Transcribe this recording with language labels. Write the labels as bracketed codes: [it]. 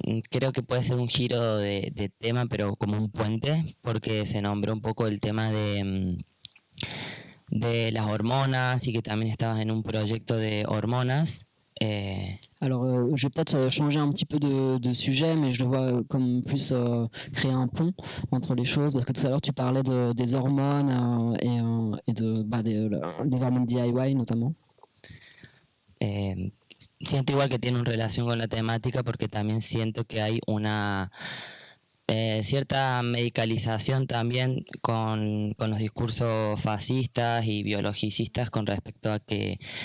[es] Creo que puede ser un giro de tema, pero como un puente, porque se nombró un poco el tema de las hormonas y que también estabas en un proyecto de hormonas. [fr] Alors, je vais peut-être changer un petit peu de sujet, mais je le vois comme plus créer un pont entre les choses, parce que tout à l'heure tu parlais des hormones et des hormones DIY notamment. [es] Siento igual que tiene una relación con la temática porque también siento que hay una cierta medicalización también con los discursos fascistas y biologicistas con respecto a que